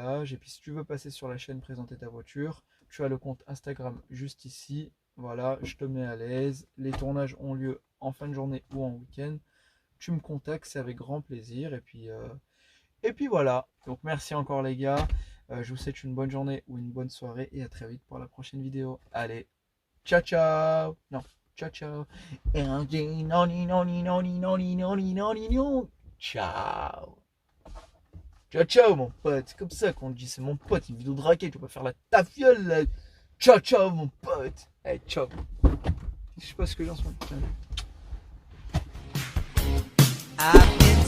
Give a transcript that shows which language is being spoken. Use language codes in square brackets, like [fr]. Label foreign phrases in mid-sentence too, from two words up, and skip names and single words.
[fr] Et puis si tu veux passer sur la chaîne présenter ta voiture, tu as le compte Instagram juste ici. Voilà, je te mets à l'aise. Les tournages ont lieu en fin de journée ou en week-end. Tu me contactes, c'est avec grand plaisir. Et puis voilà. Donc merci encore les gars. Je vous souhaite une bonne journée ou une bonne soirée et à très vite pour la prochaine vidéo. Allez, ciao ciao. Non, ciao ciao. Ciao. Ciao ciao mon pote. C'est comme ça qu'on dit, c'est mon pote, une vidéo de raquette, tu vas pas faire la tafiole là. Ciao, ciao, mon pote. Allez, ciao. Je sais pas ce que j'ai en ce moment. Putain. I